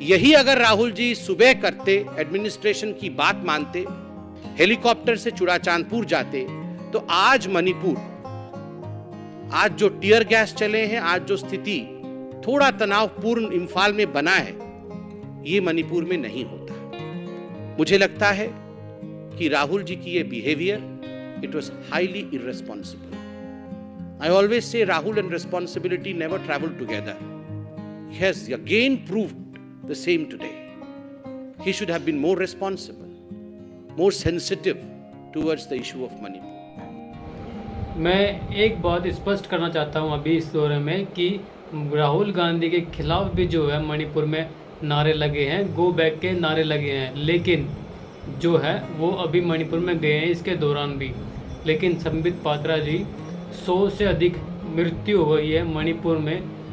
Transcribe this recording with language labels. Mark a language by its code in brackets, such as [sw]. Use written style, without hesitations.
[hi] यही अगर राहुल जी सुबह करते, एडमिनिस्ट्रेशन की बात मानते, हेलीकॉप्टर से चुराचांदपुर जाते तो आज मणिपुर, आज जो टीयर गैस चले हैं, आज जो स्थिति थोड़ा तनावपूर्ण इम्फाल में बना है, ये मणिपुर में नहीं होता। मुझे लगता है कि राहुल जी की ये behaviour [en] It was highly irresponsible. I always say Rahul and responsibility never travel together. He has again proved the same today. He should have been more responsible, more sensitive towards the issue of Manipur. [hi] मैं एक बात स्पष्ट करना चाहता हूँ अभी इस दौरे में कि राहुल गांधी के खिलाफ भी जो है मणिपुर में नारे लगे हैं, गो बैक के नारे लगे हैं, लेकिन जो है वो अभी मणिपुर में गए हैं इसके दौरान भी। लेकिन संबित पात्रा जी 100 से अधिक मृत्यु हो गई है मणिपुर में।